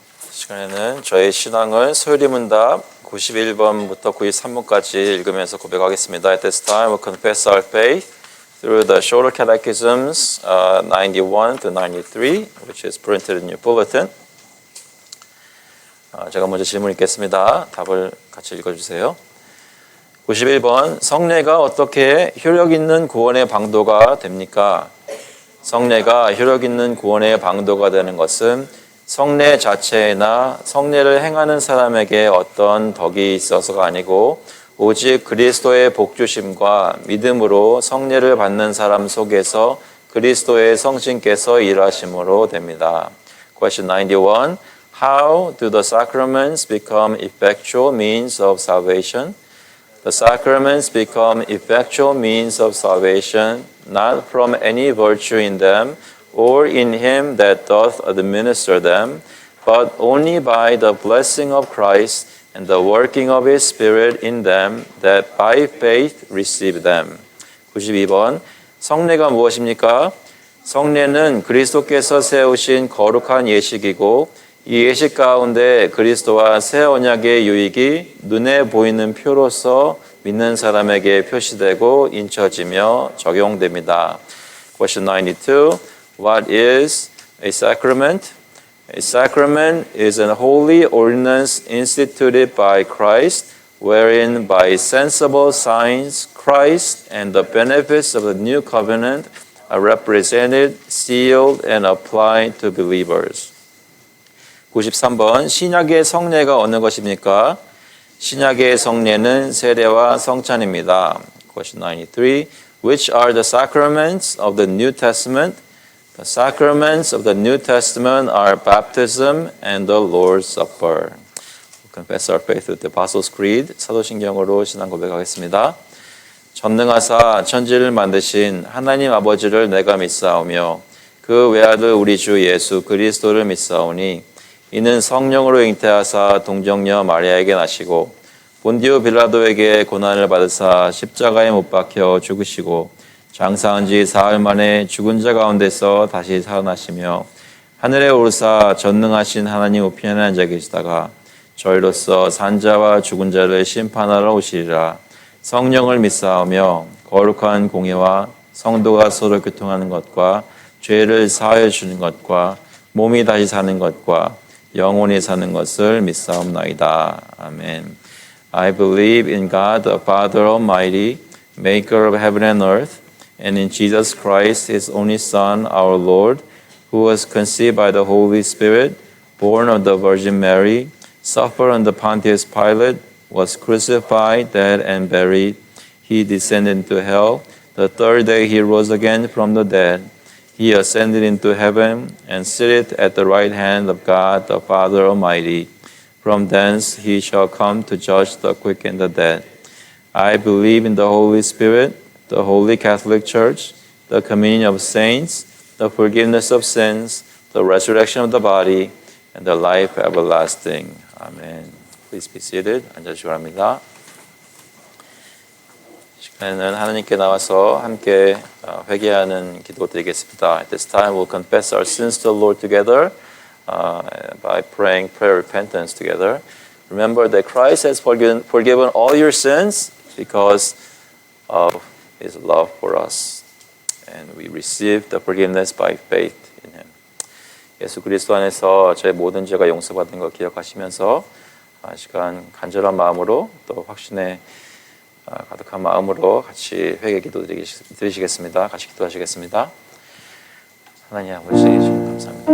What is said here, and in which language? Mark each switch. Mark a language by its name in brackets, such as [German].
[Korean] 시간에는 저희 신앙을 소요리문답 91번부터 93번까지 읽으면서 고백하겠습니다. [English] At this time, we'll confess our faith through the shorter catechisms 91 to 93, which is printed in your bulletin. [Korean] 제가 먼저 질문 읽겠습니다. 답을 같이 읽어주세요. 91번, 성례가 어떻게 효력 있는 구원의 방도가 됩니까? 성례가 효력 있는 구원의 방도가 되는 것은 성례 자체나 성례를 행하는 사람에게 어떤 덕이 있어서가 아니고 오직 그리스도의 복주심과 믿음으로 성례를 받는 사람 속에서 그리스도의 성신께서 일하심으로 됩니다. [English] Question 91. How do the sacraments become effectual means of salvation? The sacraments become effectual means of salvation, not from any virtue in them, or in him that doth administer them, but only by the blessing of Christ and the working of his Spirit in them that by faith receive them. [Korean] 92번, 성례가 무엇입니까? 성례는 그리스도께서 세우신 거룩한 예식이고 이 예식 가운데 그리스도와 새 언약의 유익이 눈에 보이는 표로서 믿는 사람에게 표시되고 인쳐지며 적용됩니다. [English] Question 92. What is a sacrament? A sacrament is a holy ordinance instituted by Christ, wherein by sensible signs Christ and the benefits of the new covenant are represented, sealed, and applied to believers. [Korean] 93번, 신약의 성례가 어느 것입니까? 신약의 성례는 세례와 성찬입니다. Question 93. Which are the sacraments of the New Testament? The sacraments of the New Testament are baptism and the Lord's Supper. [English] We'll confess our faith with the Apostles' Creed. [Korean] 사도신경으로 신앙 고백하겠습니다. 전능하사 천지를 만드신 하나님 아버지를 내가 믿사오며 그 외아들 우리 주 예수 그리스도를 믿사오니 이는 성령으로 잉태하사 동정녀 마리아에게 나시고 본디오 빌라도에게 고난을 받으사 십자가에 못 박혀 죽으시고 장사한 지 사흘 만에 죽은 자 가운데서 다시 살아나시며 하늘에 오르사 전능하신 하나님 우편에 앉아 계시다가 저희로서 산자와 죽은 자를 심판하러 오시리라. 성령을 믿사오며 거룩한 공예와 성도가 서로 교통하는 것과 죄를 사하여 주는 것과 몸이 다시 사는 것과 영원히 사는 것을 믿사옵나이다. 아멘. [English] I believe in God the Father Almighty, maker of heaven and earth, and in Jesus Christ, his only Son, our Lord, who was conceived by the Holy Spirit, born of the Virgin Mary, suffered under Pontius Pilate, was crucified, dead, and buried. He descended into hell. The third day he rose again from the dead. He ascended into heaven and sitteth at the right hand of God the Father Almighty. From thence he shall come to judge the quick and the dead. I believe in the Holy Spirit, the Holy Catholic Church, the communion of saints, the forgiveness of sins, the resurrection of the body, and the life everlasting. Amen. Please be seated. [Korean] 앉아주시기 바랍니다. 시간에는 하나님께 나와서 함께 회개하는 기도 드리겠습니다. [English] At this time we'll confess our sins to the Lord together by praying prayer repentance together. Remember that Christ has forgiven all your sins because of His love for us. And we receive the forgiveness by faith in Him. [Korean] 예수 그리스도 안에서 저의 모든 죄가 용서받은 걸 기억하시면서 시간 간절한 마음으로 또 확신에 가득한 마음으로 같이 회개 기도 드리시겠습니다. 같이 기도하시겠습니다. 하나님 아버지 주님 감사합니다.